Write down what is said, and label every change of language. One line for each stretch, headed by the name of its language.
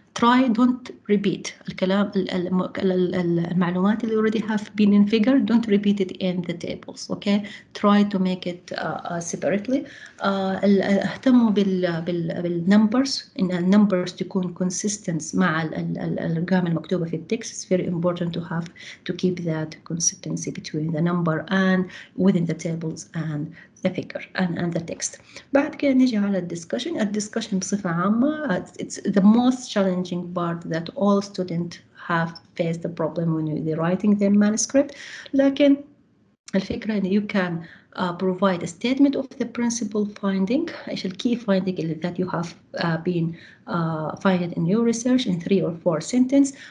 English: Try don't repeat
Arabic: الكلام المعلومات اللي
English: already have been in figure, don't repeat it in the tables. Okay, try to make it separately.
Arabic: اهتموا بالnumbers، إن الnumbers تكون consistent مع الأرقام المكتوبة في التكست.
English: It's very important to keep that consistency between the number and within the tables and the figure and the text.
Arabic: بعد كده نيجي على الدiscussion بصفة عامة.
English: It's the most challenging part that all students have faced the problem when they're writing their manuscript.
Arabic: لكن الفكرة إن
English: you can provide a statement of the principal finding.
Arabic: إيش
English: key finding that you have been finding in your research in 3 or 4 sentences.